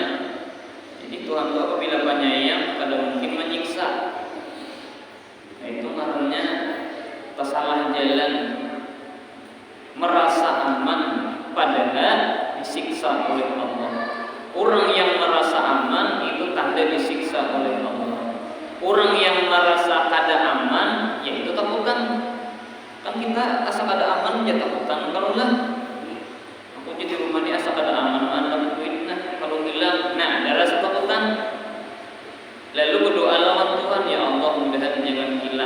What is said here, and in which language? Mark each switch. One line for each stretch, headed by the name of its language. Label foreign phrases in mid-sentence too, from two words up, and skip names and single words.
Banjar: Jadi Tuhan itu apabila penyayang kada mungkin menyiksa.
Indonesian: Nah, itu karena tersalah jalan, merasa aman padahal disiksa oleh Allah. Orang yang merasa aman itu tanda disiksa oleh Allah.
Banjar: Orang yang merasa kada aman, yaitu takutan. Kan kita asa kada aman, ya takutan. Kalau lah, aku jadi rumah ini asa kada aman, dapat duit. Nah, kalau hilang, nah ada rasa takutan. Lalu berdoa lawan Tuhan, ya Allah mudahan jangan hilang.